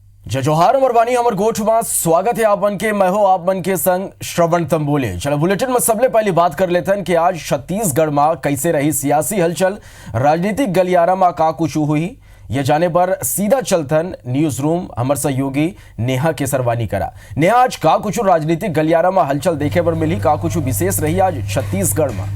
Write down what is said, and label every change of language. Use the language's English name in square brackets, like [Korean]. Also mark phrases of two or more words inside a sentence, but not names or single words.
[Chhattisgarhi] जय जोहार अमर बानी हमर गोठ में स्वागत है आप मन के। मैं हो आप मन के संग श्रवण तंबोले। चलो बुलेटिन में सबले पहली बात कर लेते हैं कि आज छत्तीसगढ़ में कैसे रही सियासी हलचल, राजनीतिक गलियारा में का कुछ हुई, ये जाने पर सीधा चलतन [English] news room [Chhattisgarhi] हमर सहयोगी नेहा केसरवानी करा। नेहा, आज का कुछ राजनीतिक गलियारा में हलचल देखे पर मिली, का कुछ विशेष रही आज छत्तीसगढ़ में?